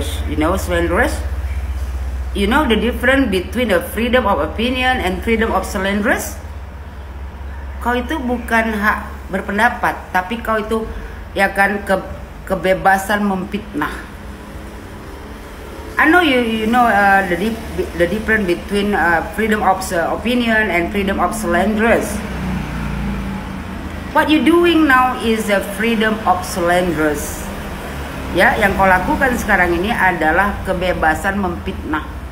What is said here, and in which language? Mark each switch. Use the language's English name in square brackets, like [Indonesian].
[English] You know slanderous? You know the difference between the freedom of opinion and freedom of slanderous? [Indonesian] Kau itu bukan hak berpendapat, tapi kau itu ya kan kebebasan memfitnah. [English] I know you know the difference between freedom of opinion and freedom of slanderous. What you doing now is a freedom of slanderous. [Indonesian] Ya, yang kau lakukan sekarang ini adalah kebebasan memfitnah.